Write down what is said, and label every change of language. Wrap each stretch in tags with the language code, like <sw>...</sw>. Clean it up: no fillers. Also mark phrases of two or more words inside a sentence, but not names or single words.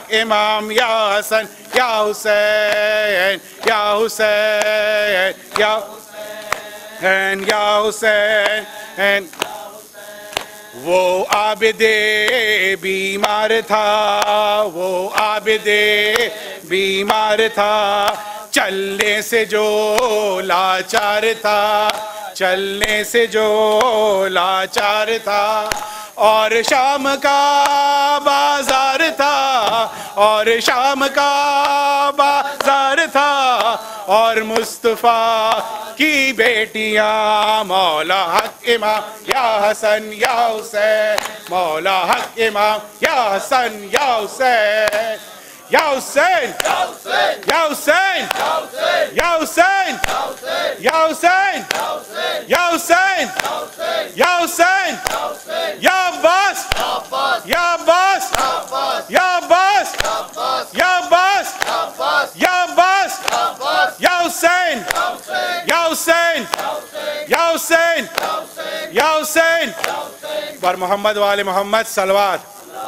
<ur>امام یا حسن یا حسین یا حسین یا یا حسین وہ عابد بیمار تھا وہ عابد بیمار تھا چلنے سے جو لاچار تھا چلنے سے جو لاچار تھا اور شام کا بازار تھا اور شام کا بازار تھا اور مصطفیٰ کی بیٹیاں، مولا حق امام یا حسن یا حسین، مولا حق امام یا حسن یا حسین، یا حسین یا حسین یا حسین یا حسین یا حسین یا حسین یا عباس یا عباس یا عباس یا عباس یا عباس یا حسین یا حسین یا حسین یا حسین</ur> <fa>بر محمد و آل محمد صلوات.</fa>